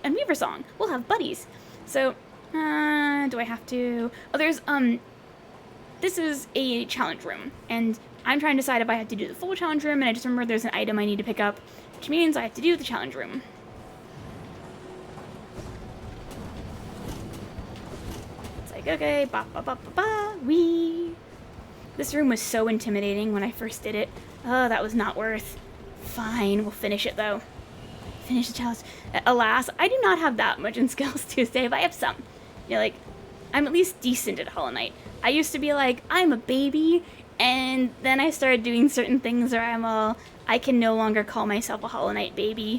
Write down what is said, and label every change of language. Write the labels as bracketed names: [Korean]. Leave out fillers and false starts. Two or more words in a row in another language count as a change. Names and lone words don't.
[English] And Weaver Song. We'll have buddies. So, do I have to? Oh, there's this is a challenge room, and I'm trying to decide if I have to do the full challenge room, and I just remember there's an item I need to pick up, which means I have to do the challenge room. It's like, okay, ba ba ba ba ba, wee. This room was so intimidating when I first did it. Oh, that was not worth. Fine, we'll finish it though. Finish the challenge. Alas, I do not have that much in Skills Tuesday, but I have some. You know, like, I'm at least decent at Hollow Knight. I used to be like, I'm a baby, and then I started doing certain things where I can no longer call myself a Hollow Knight baby.